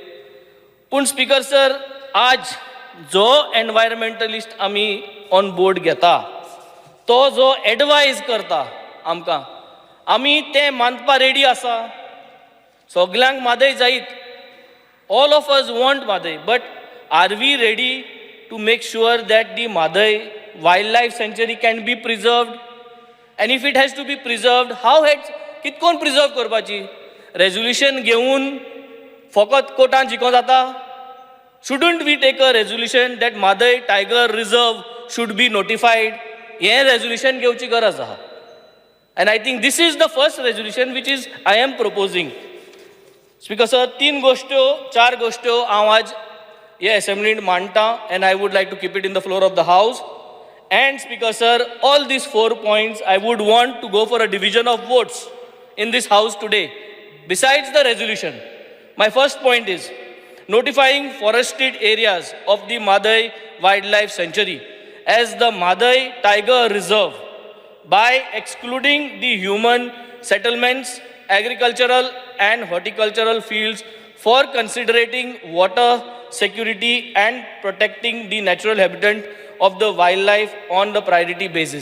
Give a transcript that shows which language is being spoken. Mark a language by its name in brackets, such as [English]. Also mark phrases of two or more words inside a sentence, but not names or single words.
[Konkani] पूण स्पीकर सर, आज जो एनवायरमेंटलिस्ट आमी [English] on board [Konkani] घेता तो जो एडवायज करता आमकां, आमी तें मानपा रेडी आसा. सगल्यांक मादय जायत, [English] all of us want Mhadei, but are we ready to make sure that the Mhadei wildlife sanctuary can be preserved? and if it has to be preserved, how has [Konkani] कितकोन प्रिजर्व करपाची? रेजोल्युशन घेवन फकत कोर्टान जिको जाता? [English] shouldn't we take a resolution that Mhadei tiger reserve should be notified? [Konkani] हें रेजोल्युशन घेवची गरज आहा. [English] And I think this is the first resolution which is I am proposing. Speaker sir, [Konkani] 3 गोष्टो 4 गोष्टो हांव आज हे असेंब्लींत मांडटा [English] and I would like to keep it in the floor of the house. And Speaker sir, all these 4 points I would want to go for a division of votes in this house today. Besides the resolution, my first point is notifying forested areas of the Madai Wildlife Sanctuary as the Madai Tiger Reserve by excluding the human settlements, agricultural and horticultural fields for considering water security and protecting the natural habitat of the wildlife on the priority basis.